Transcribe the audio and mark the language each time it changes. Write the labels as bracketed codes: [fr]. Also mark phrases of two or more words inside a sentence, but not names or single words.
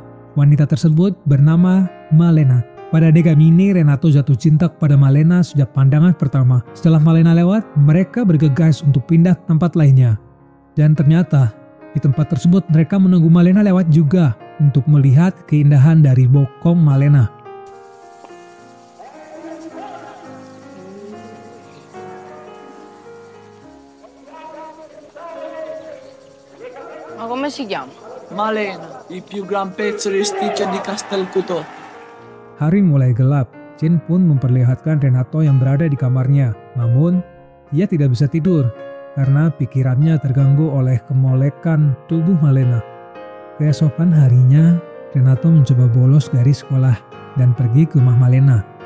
[id] Wanita tersebut bernama Malena. Pada adegan ini, Renato jatuh cinta kepada Malena sejak pandangan pertama. Setelah Malena lewat, mereka bergegas untuk pindah ke tempat lainnya. Dan ternyata, di tempat tersebut mereka menunggu Malena lewat juga untuk melihat keindahan dari bokong Malena. [it] Ma come si chiama? Malena, il più gran pezzo di sticcia di Castelcuto. [id] Hari mulai gelap. Chin pun memperlihatkan Renato yang berada di kamarnya. Namun, ia tidak bisa tidur karena pikirannya terganggu oleh kemolekan tubuh Malena. Keesokan harinya, Renato mencoba bolos dari sekolah dan pergi ke rumah Malena.